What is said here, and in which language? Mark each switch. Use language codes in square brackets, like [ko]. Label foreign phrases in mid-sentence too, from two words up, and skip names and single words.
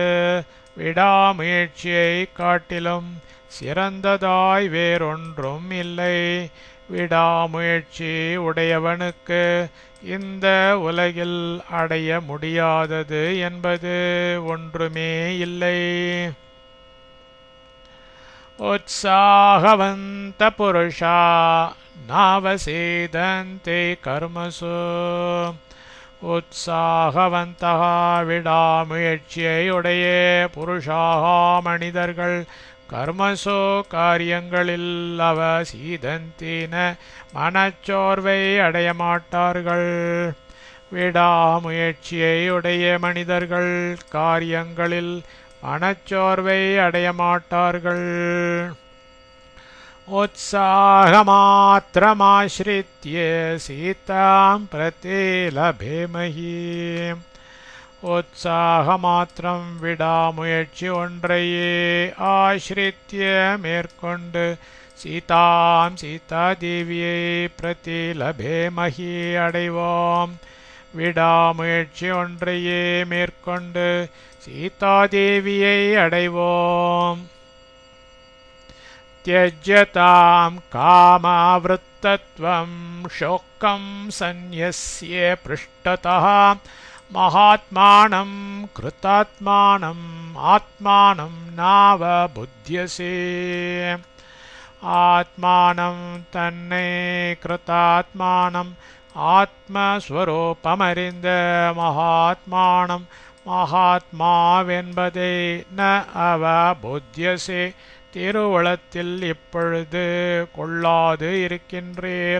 [ta] விடாமுயற்சியை காட்டிலும் சிறந்ததாய் வேறொன்றும் இல்லை. விடாமுயற்சி உடையவனுக்கு இந்த உலகில் அடைய முடியாதது என்பது ஒன்றுமே இல்லை. [sa] उत्साहवन्त पुरुषा नावसेदन्ते कर्मसु. [ta] உற்சாகவந்தக விடாமுயற்சியை உடைய புருஷாக மனிதர்கள் கர்மசோ காரியங்களில் அவசீதந்தின மனச்சோர்வை அடையமாட்டார்கள். விடாமுயற்சியை உடைய மனிதர்கள் காரியங்களில் மனச்சோர்வை அடையமாட்டார்கள். [sa] उत्साहमात्रमाश्रित्य सीतां प्रति लभेमहि. [ta] உற்சாகமாத்திரம் விடாமுயற்சி ஒன்றையே ஆசிரித்திய மேற்கொண்டு சீதாதேவியை [sa] प्रति लभेमहि [ta] அடைவோம். விடாமுயற்சி ஒன்றையே மேற்கொண்டு சீதாதேவியை அடைவோம். [sa] त्यज्यतां कामावृत्तत्वं शोकं सन्न्यस्य पृष्ठतः महात्मानं कृतात्मानं आत्मानं नावबुध्यसे. [ta] ஆத்மானம் தன்னை கிருதாத்மானம் ஆத்மஸ்வரூபமறிந்த மகாத்மானம் மகாத்மாவென்பதை [sa] न अवबुध्यसे [ta] திருவுளத்தில் இப்பொழுது கொள்ளாது இருக்கின்றீர்.